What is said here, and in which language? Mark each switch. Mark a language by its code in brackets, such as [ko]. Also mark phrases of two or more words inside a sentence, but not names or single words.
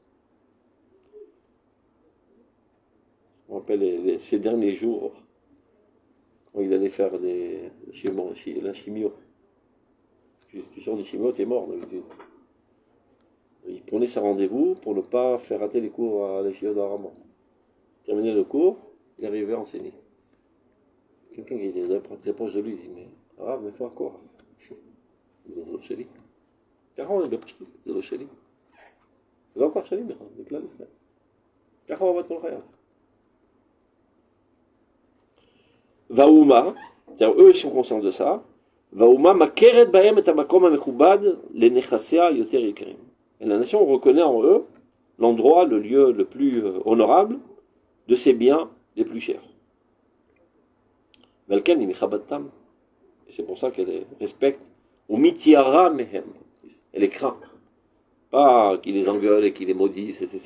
[fr] On rappelle ces derniers jours, quand il allait faire la chimio. Tu sors des chimios, t'es mort d'habitude. Il prenait ses rendez-vous pour ne pas faire rater les cours à l'Eshia d'Araman. Terminé le cours, il arrivait à enseigner. Quelqu'un qui était très proche de lui, il dit, mais [he] הרב, מאיפה הכוח? זה לא שלי. ככה הוא אומר בפשטות, זה לא שלי. זה לא הכוח שלי בכלל, זה כלל ישראל. ככה הוא עבד כל חייו. והאומה, [fr] eux sont conscients de ça, [he] והאומה מכרת בהם את המקום המכובד לנכסיה יותר יקרים. [fr] Et la nation reconnaît en eux l'endroit, le lieu le plus honorable de ses biens les plus chers. Et c'est pour ça qu'elle les respecte. Elle les craint. Pas qu'ils les engueulent et qu'ils les maudissent, etc.